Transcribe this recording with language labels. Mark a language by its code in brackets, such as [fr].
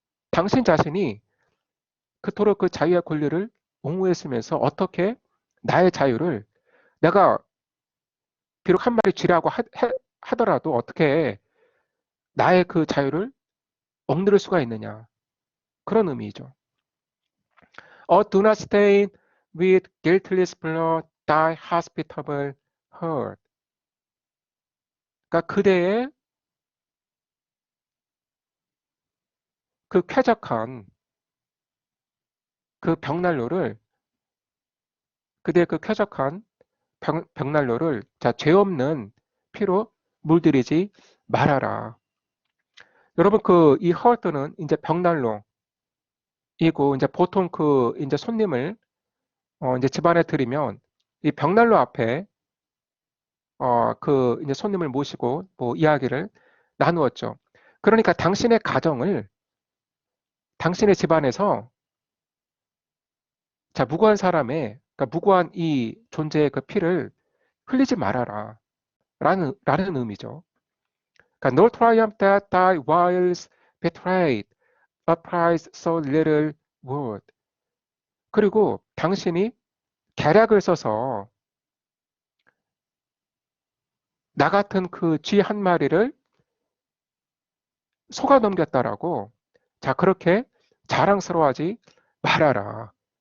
[ko] 당신 자신이 그토록 그 자유의 권리를 옹호했으면서 어떻게 나의 자유를 내가 비록 한 마리 쥐라고 하더라도 어떻게 나의 그 자유를 억누를 수가 있느냐. 그런 의미죠. [en] Do not stain with guiltless blood thy hospitable heart. [ko] 그러니까 그대의 그 쾌적한 그 벽난로를 그대의 그 쾌적한 벽난로를 죄 없는 피로 물들이지 말아라. 여러분 그 이 heart는 이제 벽난로이고 이제 보통 그 이제 손님을 이제 집안에 들이면 이 벽난로 앞에 그 이제 손님을 모시고 뭐 이야기를 나누었죠. 그러니까 당신의 가정을 당신의 집안에서 무고한 사람의 그러니까 무고한 이 존재의 그 피를 흘리지 말아라 라는 의미죠. 그러니까 [en] no triumph that thy wiles betrayed a prize so little worth. [ko] 그리고 당신이 계략을 써서 나 같은 그 쥐 한 마리를 속아 넘겼다라고 그렇게 자랑스러워하지 말아라.